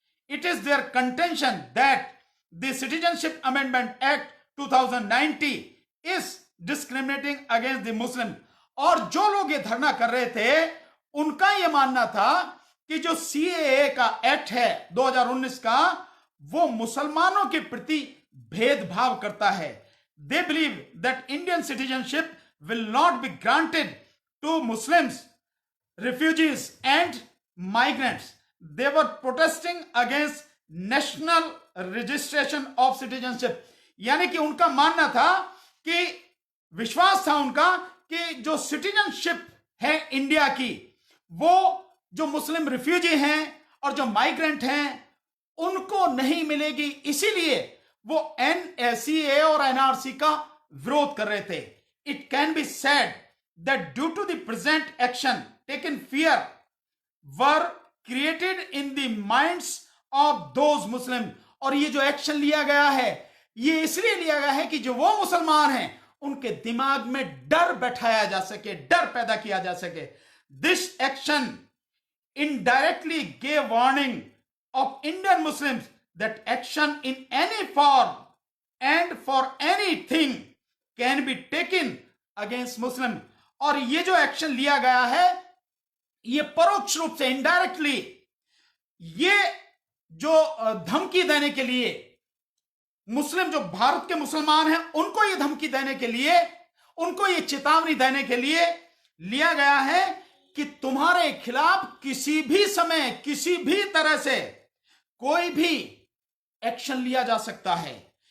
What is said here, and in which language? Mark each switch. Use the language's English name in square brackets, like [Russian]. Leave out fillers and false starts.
[English] It is their contention that the citizenship amendment act 2090 is discriminating against the Muslim. [Hindi] और जो लोग ये धरना कर रहे थे उनका यह मानना था कि जो सीएए का एक्ट है 2019 का, वो मुसलमानों के प्रति भेदभाव करता है. [English] They believe that Indian citizenship will not be granted to Muslims, refugees and migrants. They were protesting against national registration of citizenship. [Hindi] यानी कि उनका मानना था कि विश्वास था उनका कि जो सिटीजनशिप है इंडिया की, वो जो मुस्लिम रिफ्यूजी हैं और जो माइग्रेंट हैं उनको नहीं मिलेगी. इसीलिए वो एनसीए और एनआरसी का विरोध कर रहे थे. [English] It can be said that due to the present action taken fear were created in the minds of those Muslim. [Hindi] और ये जो एक्शन लिया गया है ये इसलिए लिया गया है कि जो वो मुसलमान हैं उनके दिमाग में डर बैठाया जा सके, डर पैदा किया जा सके. [English] This action indirectly gave warning of Indian Muslims that action in any form and for anything can be taken against Muslim. [Hindi] और ये जो एक्शन लिया गया है ये परोक्ष रूप से, इनडायरेक्टली, ये जो धमकी देने के लिए मुस्लिम, जो भारत के मुसलमान हैं, उनको ये धमकी देने के लिए, उनको ये चेतावनी देने के लिए लिया गया है कि तुम्हारे खिलाफ किसी भी समय, किसी भी तरह से कोई भी एक्शन लिया जा सकता है.